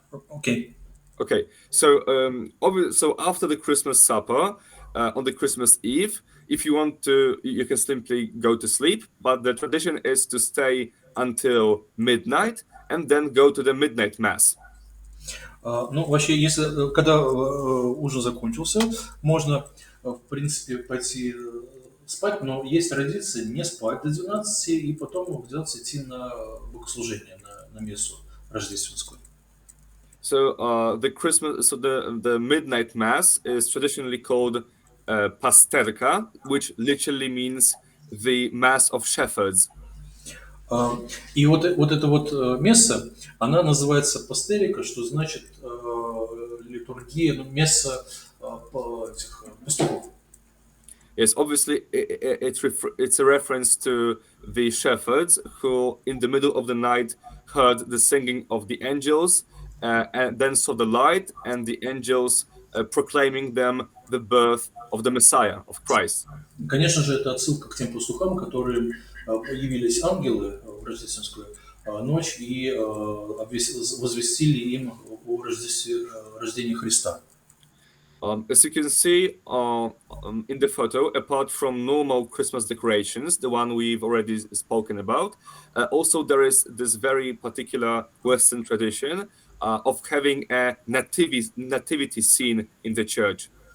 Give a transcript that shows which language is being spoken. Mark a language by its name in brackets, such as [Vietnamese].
[English] Okay. Okay. So so after the Christmas supper, on the Christmas Eve, if you want to, you can simply go to sleep. But the tradition is to stay until midnight and then go to the midnight mass. [Russian] Ну, вообще, если, когда ужин закончился, можно, в принципе, пойти спать, но есть традиция не спать до 12 и потом в 12 идти на богослужение, на мессу рождественскую. [English] So the midnight mass is traditionally called pasterka, which literally means the mass of shepherds. [Russian] И вот эта вот месса, она называется пастерика, что значит литургия, ну, месса этих пастухов. [English] Yes, obviously it's a reference to the shepherds who, in the middle of the night, heard the singing of the angels, and then saw the light and the angels proclaiming them the birth of the Messiah, of Christ. [Russian] Конечно же, это отсылка к тем пастухам, которые явились ангелы в рождественскую ночь и возвестили им о рождении Христа. [English] As you can see in the photo, apart from normal Christmas decorations, the one we've already spoken about, also there is this very particular Western tradition of having a nativity scene in the church.